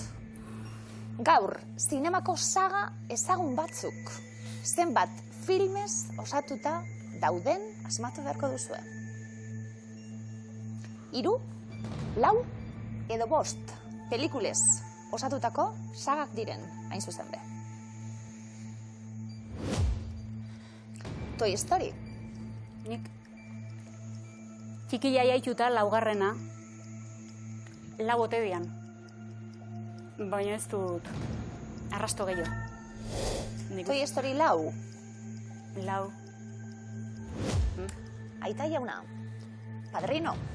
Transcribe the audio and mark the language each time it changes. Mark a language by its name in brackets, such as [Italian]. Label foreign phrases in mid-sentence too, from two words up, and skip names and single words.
[Basque] Gaur, zinemako saga ezagun batzuk. Zenbat filmez osatuta dauden asmatu beharko duzue. 3, 4 edo 5 pelikulez osatutako sagak diren, hain zuzen be. Toy Story. Nik txiki jaiaituta 4. 4 ote dian. Baina ez dut arrasto gehiago. Toy Story 4. 4. Aita jauna. Padrino.